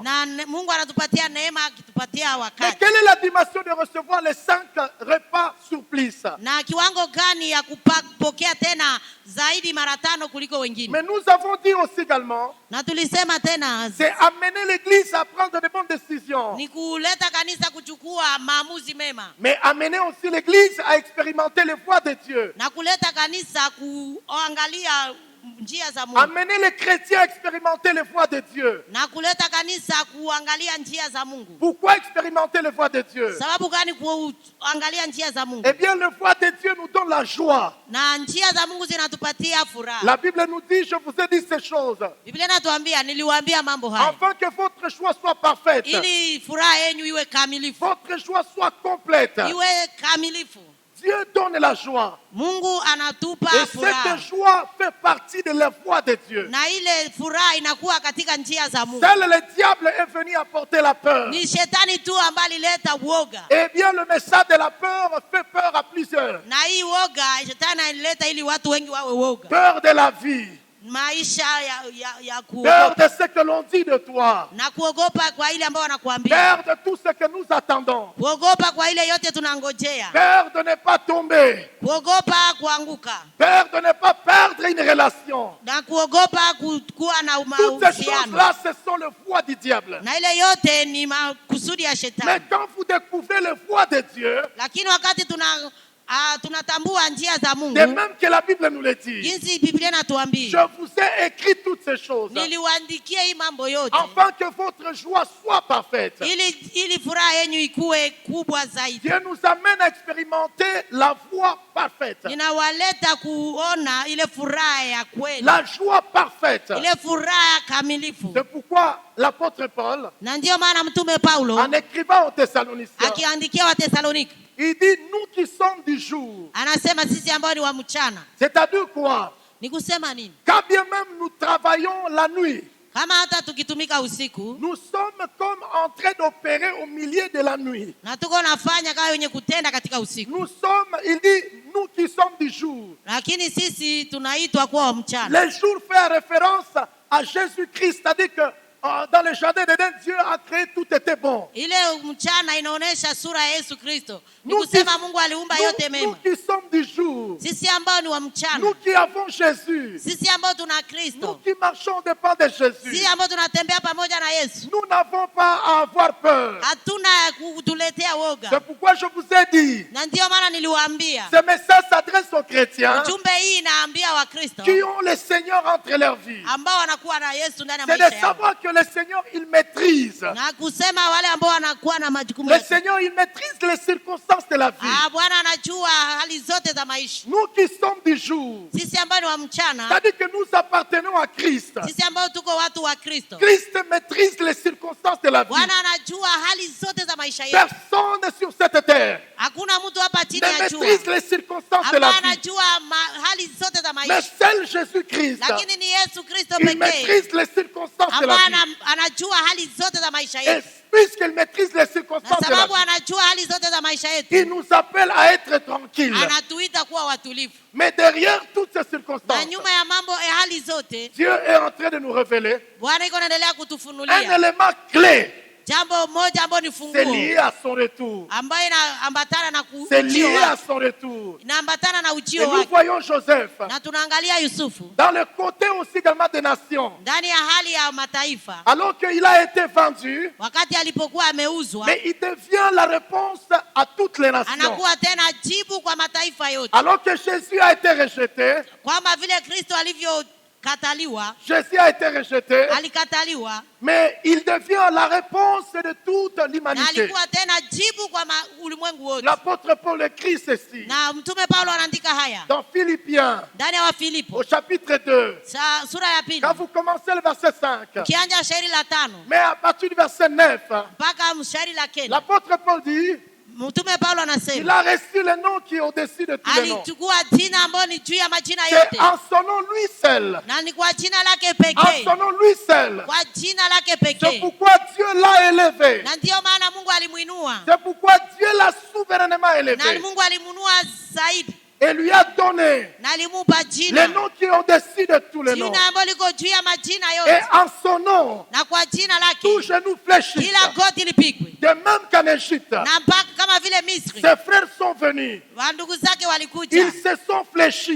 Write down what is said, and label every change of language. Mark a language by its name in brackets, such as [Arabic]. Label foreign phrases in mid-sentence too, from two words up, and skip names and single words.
[Swahili] Na Mungu anatupatia neema akitupatia wakati. [French] Mais quelle est la dimension de recevoir les 5 repas surplice? [Swahili] Na kiwango gani ya kupokea tena zaidi mara 5 kuliko wengine? [French] Mais nous avons dit aussi également, [Swahili] na tulisema tena, [French] c'est amener l'église à prendre de bonnes décisions. [Swahili] Ni kuleta kanisa kuchukua maamuzi mema. [French] Mais amener aussi l'église à expérimenter les voies de Dieu. [Swahili] Na kuleta kanisa kuangalia njia za Mungu. [French] Amener les chrétiens à expérimenter les voies de Dieu. [Swahili] Na kuleta kanisa kuangalia njia za Mungu. [French] Pourquoi expérimenter les voies de Dieu? [Swahili] Sababu gani kuangalia njia za Mungu? [French] Eh bien, les voies de Dieu nous donnent la joie. [Swahili] Na njia za Mungu zinatupatia furaha. [French] La Bible nous dit, je vous ai dit ces choses. [Swahili] Biblia inatuambia, niliwaambia mambo haya. [French] Afin que votre joie soit parfaite. [Swahili] Ili furaha yenu iwe kamilifu. [French] Votre joie soit complète. [Swahili] Iwe kamilifu. [French] Dieu donne la joie. [Swahili] Mungu anatupa furaha. [French] Et cette joie fait partie de la voie de Dieu. [Swahili] Na ile furaha inakuwa katika njia za Mungu. [French] Seul le diable est venu apporter la peur. [Swahili] Ni shetani tu ambaye alileta uoga. [French] Eh bien, le message de la peur fait peur à plusieurs. [Swahili] Na hii uoga shetani alileta ili watu wengi wawe uoga. [French] Peur de la vie. [Swahili] Maisha ya [French] peur de ce que l'on dit de toi. [Swahili] Na kuogopa kwa ile ambao wanakuambia. [French] Peur de tout ce que nous attendons. [Swahili] Kuogopa kwa ile yote tunangojea. [French] Peur de ne pas tomber. [Swahili] Kuogopa kuanguka. [French] Peur de ne pas perdre une relation. [Swahili] Na kuogopa kuwa na mahusiano. [French] Toutes ces choses-là, ce sont les voies du diable. [Swahili] Na ile yote ni makusudi ya shetani. [French] Mais quand vous découvrez les voies de Dieu, [Swahili] lakini wakati tunatambua njia za Mungu. [French] De même que la Bible nous le dit. [Swahili] Jinsi Biblia inatuambia. [French] Je vous ai écrit toutes ces choses. [Swahili] Niliwaandikia hii mambo yote. [French] Afin que votre joie soit parfaite. [Swahili] Ili furaha yenu ikuwe kubwa zaidi. [French] Dieu nous amène à expérimenter la voie parfaite. [Swahili] Ninawaleta kuona ile furaha ya kweli. [French] La joie parfaite. [Swahili] Ile furaha kamilifu. [French] C'est pourquoi l'apôtre Paul, [Swahili] na ndio maana mtume Paulo, [French] en écrivant aux Thessaloniciens, [Swahili] akiandikia wa Thessalonike, [French] il dit nous qui sommes du jour. [Swahili] Anasema sisi ambao ni wa mchana. [French] C'est-à-dire quoi? [Swahili] Ni kusema nini? [French] Quand bien même nous travaillons la nuit, [Swahili] kama hata tukitumika usiku, [French] nous sommes comme en train d'opérer au milieu de la nuit. [Swahili] Na tuko nafanya kama wenye kutenda katika usiku. [French] Nous sommes, il dit nous qui sommes du jour. [Swahili] Lakini sisi tunaitwa kuwa wa mchana. [French] Le jour fait référence à Jésus-Christ, c'est-à-dire que dans le jardin d'Éden, Dieu a créé, tout était bon. [Swahili] Ile mchana inaonesha sura ya Yesu Kristo. Ni kusema Mungu aliumba yote mema. [French] Nous qui sommes du jour. [Swahili] Sisi ambao ni wa mchana. [French] Nous qui avons Jésus. [Swahili] Sisi ambao tuna Kristo. [French] Nous qui marchons dépend de Jésus. [Swahili] Sisi ambao tunatembea pamoja na Yesu. [French] Nous n'avons pas à avoir peur. [Swahili] Hatuna kutuletea woga. [French] C'est pourquoi je vous ai dit. [Swahili] Na ndio maana niliwaambia. [French] Ce message s'adresse aux chrétiens. [Swahili] Ujumbe hii inaambia wa Kristo. [French] Qui ont le Seigneur entre leurs vies. [Swahili] Ambao wanakuwa na Yesu ndani ya maisha yao. [French] C'est de savoir que le Seigneur il maîtrise. [Swahili] Na kusema wale ambao wanakuwa na majukumu. [French] Le Seigneur il maîtrise les circonstances de la vie. [Swahili] Bwana anajua hali zote za maisha. [French] Nous qui sommes du jour. [Swahili] Sisi ambao ni wa mchana. [French] C'est-à-dire que nous appartenons à Christ. [Swahili] Sisi ambao tuko watu wa Kristo. [French] Christ maîtrise les circonstances de la vie. [Swahili] Bwana anajua hali zote za maisha yetu. [French] Personne sur cette terre. [Swahili] Hakuna mtu hapa chini ya jua. [French] Maîtrise les circonstances de la vie. [Swahili] Anajua hali zote za maisha. [French] Mais seul Jésus-Christ. [Swahili] Lakini ni Yesu Kristo pekee. [French] Il maîtrise les circonstances de la vie. [Swahili] Anajua hali zote za maisha yetu. [French] Puisqu'il maîtrise les circonstances de la vie, [Swahili] anajua hali zote za maisha yetu. [French] Il nous appelle à être tranquilles. [Swahili] Anatuita kuwa watulivu. [French] Mais derrière toutes ces circonstances, [Swahili] na nyuma ya mambo hali zote, [French] Dieu est en train de nous révéler [Swahili] Bwana iko anaendelea kutufunulia [French] un élément clé. [Swahili] Jambo moja ambalo ni funguo. [French] C'est lié à son retour. [Swahili] Ambayo inaambatana na ujio. [French] C'est lié à son retour. [Swahili] Inaambatana na ujio wake. [French] Et nous voyons Joseph. [Swahili] Na tunaangalia Yusufu. [French] Dans le côté aussi également des nations. [Swahili] Ndani ya hali ya mataifa. [French] Alors qu'il a été vendu. [Swahili] Wakati alipokuwa ameuzwa. [French] Mais il devient la réponse à toutes les nations. [Swahili] Anakuwa tena jibu kwa mataifa yote. [French] Alors que Jésus a été rejeté. [Swahili] Kwamba vile Kristo alivyo kataliwa. [French] Jésus a été rejeté. [Swahili] Alikataliwa. [French] Mais il devient la réponse de toute l'humanité. [Swahili] Alikuwa tena jibu kwa ulimwengu wote. [French] L'apôtre Paul écrit ceci. [Swahili] Na mtume Paulo anaandika haya. [French] Dans Philippiens. [Swahili] Ndani ya Filipo. [French] Au chapitre 2. [Swahili] Sura ya pili. [French] Quand vous commencez le verset 5. [Swahili] Kianja shairi la 5. [French] Mais à partir du verset 9. [Swahili] Mpaka shairi la 9. [French] L'apôtre Paul dit. [Swahili] Mtume Paulo anasema. [French] Il a reçu le nom qui est au-dessus de tous les noms. [Swahili] Alichukua jina ambalo ni juu ya majina yote. [French] C'est en son nom lui seul. [Swahili] Na ni kwa jina lake pekee. [French] En son nom lui seul. [Swahili] Kwa jina lake pekee. [French] C'est pourquoi Dieu l'a élevé. [Swahili] Na ndio maana Mungu alimuinua. [French] C'est pourquoi Dieu l'a souverainement élevé. [Swahili] Na Mungu alimuinua zaidi. [French] Et lui a donné les noms qui ont au-dessus de tous les noms. Et en son nom, tout genou fléchit. De même qu'en Égypte, ses frères sont venus. Ils se sont fléchis.